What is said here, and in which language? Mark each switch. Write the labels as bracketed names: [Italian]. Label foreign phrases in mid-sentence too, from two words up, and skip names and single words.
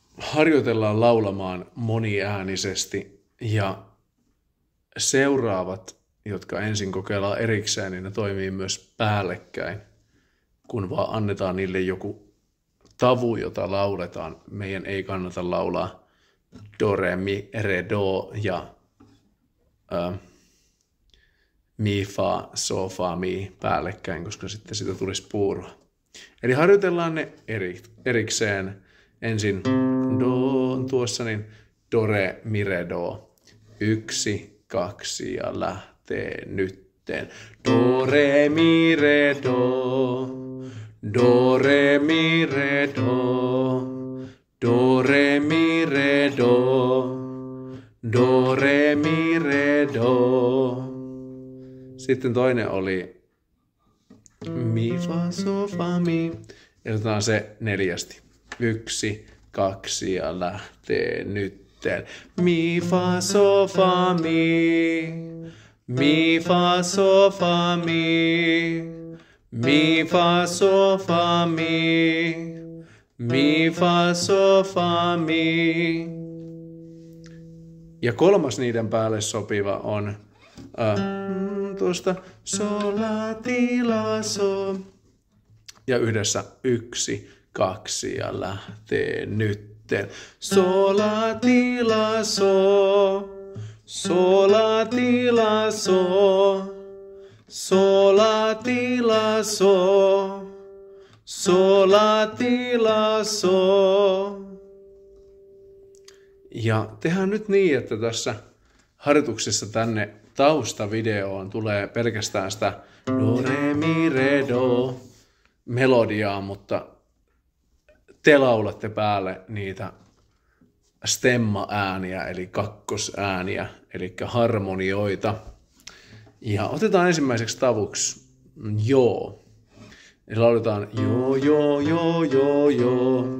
[Finnish] harjoitellaan laulamaan moniäänisesti ja seuraavat, jotka ensin kokeillaan erikseen, niin ne toimii myös päällekkäin, kun vaan annetaan niille joku tavu, jota lauletaan. Meidän ei kannata laulaa do, re, mi, re, do ja mi, fa, so, fa, mi päällekkäin, koska sitten siitä tulisi puuroa. Eli harjoitellaan ne erikseen. Ensin do on tuossa, niin do, re, mi, re, do. 1, 2 ja lähtee nytten. Do, re, mi, re, do. Do, re, mi, re, do. Do, re, mi, re, do. Do, re, mi, re, do. Sitten toinen oli mi, fa, so, fa, mi. Ja otetaan se 4. 1, 2 ja lähtee nytten. Mi, fa, so, fa, mi. Mi, fa, so, fa, mi. Mi, fa, so, fa, mi. Mi, fa, so, fa, mi. Ja 3. niiden päälle sopiva on tuosta sol, la, ti, la, so. Ja yhdessä 1, 2 ja lähtee nytten. Sol, la, ti, la, so. Sol, la, ti, la, so. Sol, la, ti, la, so. Sol, la, ti, la, so. Ja tehdään nyt niin, että tässä harjoituksessa tänne taustavideoon tulee pelkästään sitä do, re, mi, re, do melodiaa, mutta te laulatte päälle niitä stemma-ääniä, eli kakkosääniä, eli harmonioita. Ja otetaan ensimmäiseksi tavuksi joo. Eli lauletaan joo, joo, joo, joo, joo.